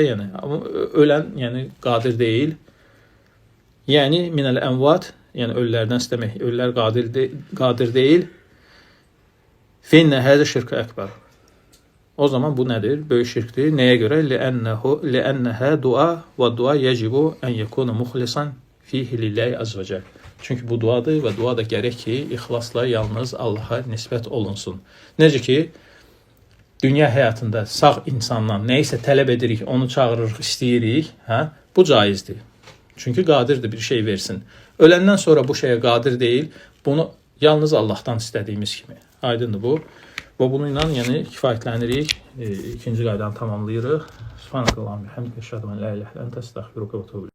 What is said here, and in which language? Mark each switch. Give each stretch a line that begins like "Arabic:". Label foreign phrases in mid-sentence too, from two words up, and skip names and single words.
Azerbaijani: Yəni amma ölən, yəni qadir deyil. Yəni
Arabic: من الأموات,
Azerbaijani: yəni ölülərdən istəmək, ölülər qadir deyil.
Arabic: فإن هذا شرك أكبر.
Azerbaijani: O zaman bu nədir? Böyük şirkdir. Nəyə görə?
Arabic: لأنها دعاء والدعاء يجب أن يكون مخلصا فيه لله عز وجل.
Azerbaijani: Çünki bu duadır və dua da gərək ki, ixlasla yalnız Allaha nisbət olunsun. Necə ki, dünya həyatında sağ insandan nəyisə tələb edirik, onu çağırırıq, istəyirik, bu caizdir. Çünki qadirdir bir şey versin. Öləndən sonra bu şeyə qadir deyil, bunu yalnız Allahdan istədiyimiz kimi. Aydındır bu. Və bununla yəni kifayətlənirik. İkinci qaydanı tamamlayırıq.
Arabic: سبحانك اللهم وبحمدك أشهد أن لا إله إلا أنت أستغفرك وأتوب إليك.